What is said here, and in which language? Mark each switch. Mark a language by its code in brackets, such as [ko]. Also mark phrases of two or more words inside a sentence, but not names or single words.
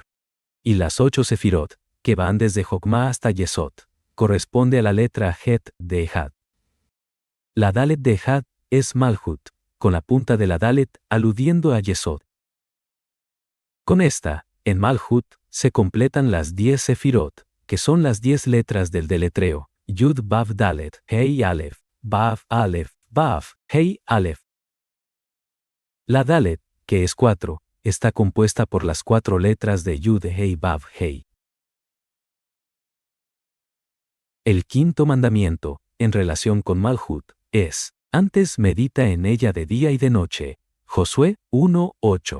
[es] Y las 8 sefirot, que van desde Jokmah hasta Yesod, corresponde a la letra Het de Ejad. La Dalet de Ejad es Malhut, con la punta de la Dalet aludiendo a Yesod. Con esta, en Malhut, se completan las 10 sefirot, que son las 10 letras del deletreo, [he] יוד ואו דלת הא אלף ואו אלף ואו הא אלף. [es] La Dalet, que es 4, está compuesta por las 4 letras de [he] יוד הא ואו הא. [es] El quinto mandamiento, en relación con Malhut, es, antes medita en ella de día y de noche. Josué 1:8.